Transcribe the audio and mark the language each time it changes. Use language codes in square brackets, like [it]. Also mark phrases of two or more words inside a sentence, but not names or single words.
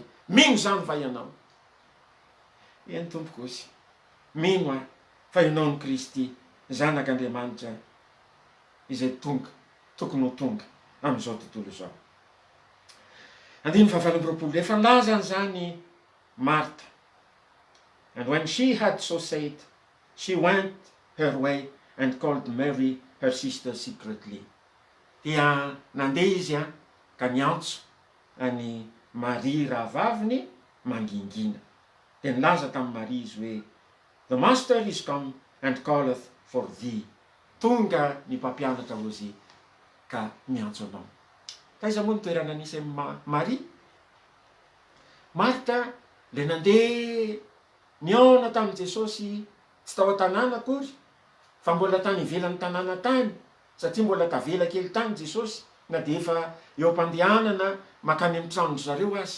[mg] Mino zany va ianao. Eny tompoko ozy. Mino fa ianao ny Kristy zanak'Andriamanitra izay tokony ho tonga amin'izao tontolo izao. Andiny fahavalombiroapolo. Efa laza zany Martha. [en] And when she had so said, she went her way and called Mary her sister secretly. [mg] Dia nandeha izy ka niantso any Maria rahavaviny mangingina. Dia nilaza tamin'ny Maria izy hoe, [en] the master is come and calleth for thee. [mg] Tonga ny mpampianatra ozy ka miantso anao. Taiza moa ny toerana nisy Maria? Martha le nandeha niona tamin'i Jesosy tsy tao an-tanàna akory, fa mbola tany ivelan'ny tanàna tany, satria mbola tavela kely tany Jesosy, na de efa eo am-pandehanana makany amin'ny trano zareo aza.